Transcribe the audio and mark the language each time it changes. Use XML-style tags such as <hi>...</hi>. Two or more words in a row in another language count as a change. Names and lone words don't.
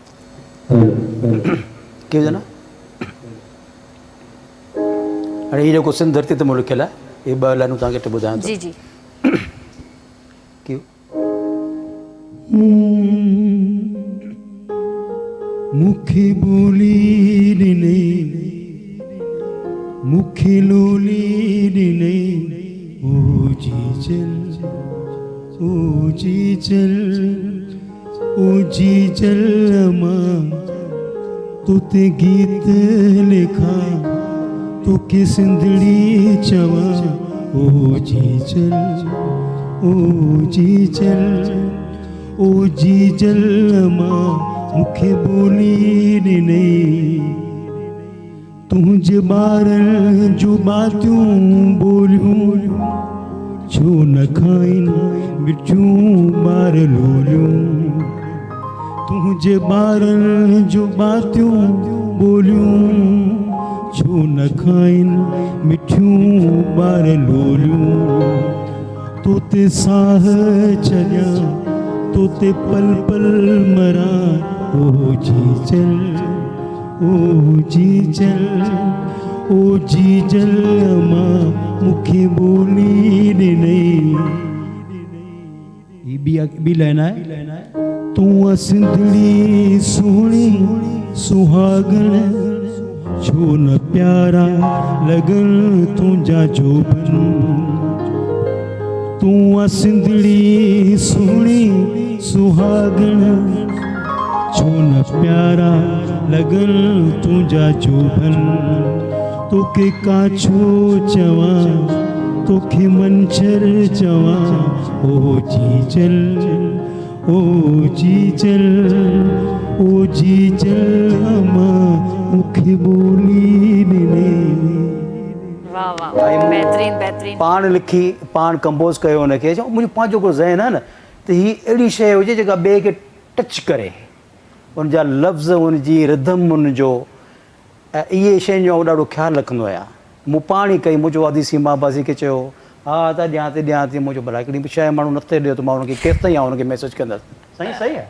<sd>की न हाणे हीअ जेको सिंध धरती ते मूं लिखियलु आहे इहे 2 लाइनूं तव्हांखे ॿुधायां थो जी जी की मुखे बोली ॾिने मुखे लोली ॾिने ओ जी चल ओ जी चल ओ जी चल मां तोते गीत लिखा तो के सिंधड़ी चवा ओ जी चल ओ जी चल ओ जी चल मां मुखे बोली ॾिने तुंहिंजे ॿारनि जूं बातियूं ॿोलियूं छो न खाइनि मिठियूं ॿार लोलियूं तुंहिंजे ॿारनि जूं बातियूं ॿोलियूं छो न खाइनि मिठियूं ॿार लोलियूं तोते साह छॾिया तोते पल पल मरा ओ जी चल ओ जी चल ओ जी चल मां मुखे बोली ॾिने ॿी लाइन आहे तूं सिंधड़ी सोहणी सुहागण छो न प्यारा लॻनि तुंहिंजा जोबन तूं सिंधड़ी सोहणी सुहागण छो न प्यारा लॻनि तुंहिंजा जोबन तोखे काछो चवां तोखे मंछर चवां ओ जी चल ओ जी चल अमां मूंखे ॿोली ॾिने वाह वाह बेहतरीन बेहतरीन पाण लिखी पाण कंपोज़ कयो हुनखे मुंहिंजो पंहिंजो को ज़हन आहे न त हीअ अहिड़ी शइ हुजे जेका ॿिए खे टच करे उनजा लफ़्ज़ उनजी रिदम उनजो ऐं इहे शयुनि जो ॾाढो ख़्यालु रखंदो आहियां मूं पाण ई कई मुंहिंजो आदी सीमा बाज़ी खे चयो हा त ॾियां थी मुंहिंजो भला हिकिड़ी शइ माण्हू नथे ॾियो त मां हुनखे केसि ताईं हुनखे मैसेज कंदुसि साईं सही आहे</sd>